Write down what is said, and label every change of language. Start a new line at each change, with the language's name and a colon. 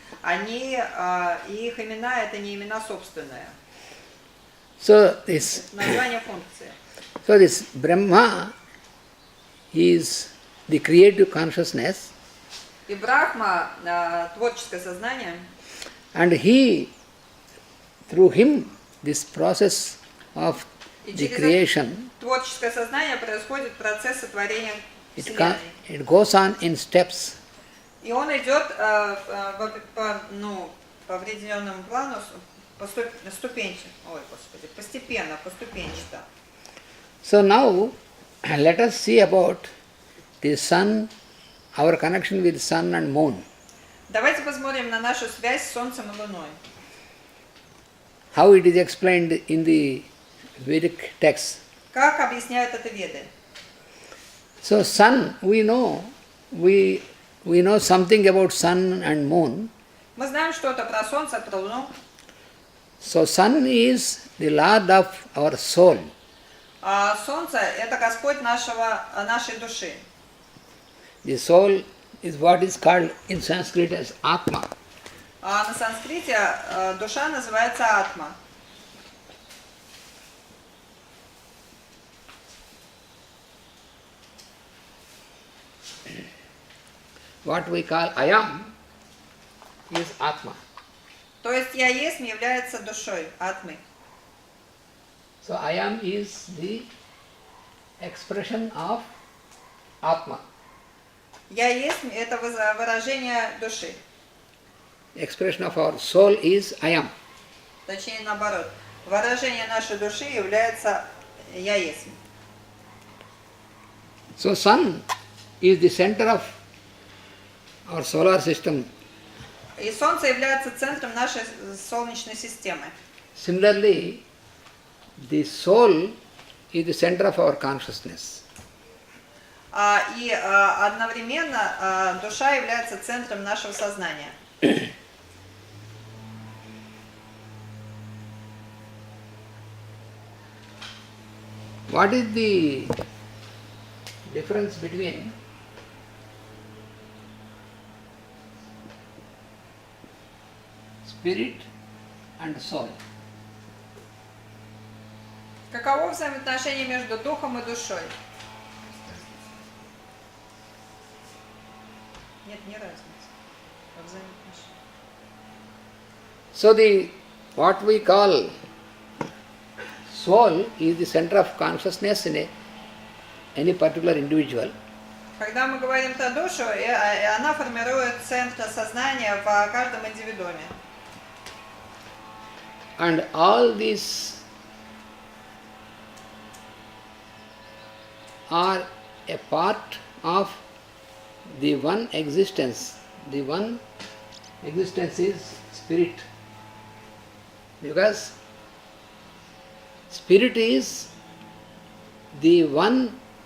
Russian: Они, их имена это не имена собственные.
English: So this,
Russian: название функции.
English: So this Brahma is the creative consciousness.
Russian: И Брахма творческое сознание.
English: And through him, this process of the creation,
Russian: творческое сознание происходит процесс сотворения Вселенной.
English: It goes on in steps.
Russian: И он идет по определенному плану, постепенно, поступенчато.
English: So now, let us see about the sun, our connection with sun and moon.
Russian: Давайте посмотрим на нашу связь с Солнцем и Луной.
English: How it is explained in the vedic text.
Russian: Как объясняют это Веды?
English: So sun, we know something about sun and moon.
Russian: Мы знаем что-то про Солнце, про Луну.
English: So sun is the Lord of our soul.
Russian: Солнце это Господь нашей души.
English: The soul is what is called in Sanskrit as Atma.
Russian: На санскрите душа называется Атма.
English: What we call Ayam is Atma.
Russian: То есть Я есть является душой, Атмой.
English: So Ayam is the expression of Atma.
Russian: Я есть это выражение души.
English: Expression of our soul is Ayam.
Russian: Точнее наоборот. Выражение нашей души является Я есть.
English: So sun is the center of our solar system.
Russian: И Солнце является центром нашей Солнечной системы.
English: Similarly, the soul is the center of our consciousness.
Russian: И одновременно душа является центром нашего сознания.
English: What is the difference between spirit and soul?
Russian: Каково взаимоотношение между духом и душой? Нет, не разница.
English: So what we call soul is the center of consciousness in any particular individual.
Russian: Когда мы говорим про душу, она формирует центр сознания в каждом индивидууме.
English: And all these are a part of the one existence. The one existence is spirit. Because spirit is the one